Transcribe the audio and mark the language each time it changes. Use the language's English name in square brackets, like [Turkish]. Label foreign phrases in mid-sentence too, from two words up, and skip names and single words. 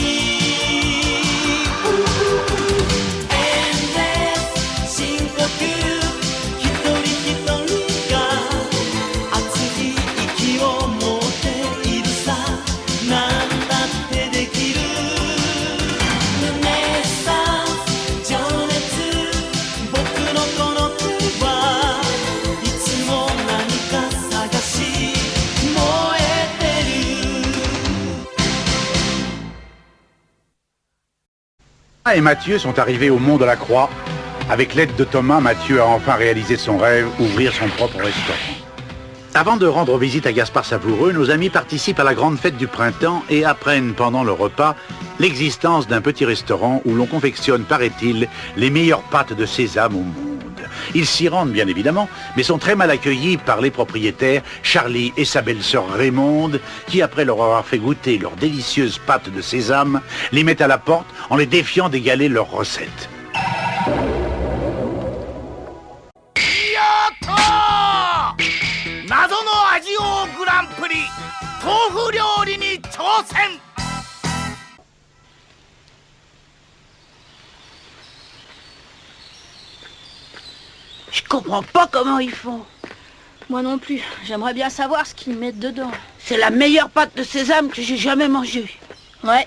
[Japanese] 深呼吸一人一人が熱い息を持っているさなんだってできるルネサンス情熱僕のこの手はいつも何か探し燃えてる [French] Et Mathieu sont arrivés au Mont de la Croix. Avec l'aide de Thomas, Mathieu a enfin réalisé son rêve, ouvrir son propre restaurant. Avant de rendre visite à Gaspard Savoureux, nos amis participent à la grande fête du printemps et apprennent pendant le repas l'existence d'un petit restaurant où l'on confectionne, paraît-il, les meilleures pâtes de sésame au monde. Ils s'y rendent bien évidemment, mais sont très mal accueillis par les propriétaires, Charlie et sa belle-sœur Raymonde, qui après leur avoir fait goûter leurs délicieuses pâtes de sésame, les mettent à la porte en les défiant d'égaler leurs recettes. [Japanese] 謎の味王グランプリ豆腐料理に挑戦。 [French] Je comprends pas comment ils font. Moi non plus. J'aimerais bien savoir ce qu'ils mettent dedans. C'est la meilleure pâte de sésame que j'ai jamais mangée. Ouais.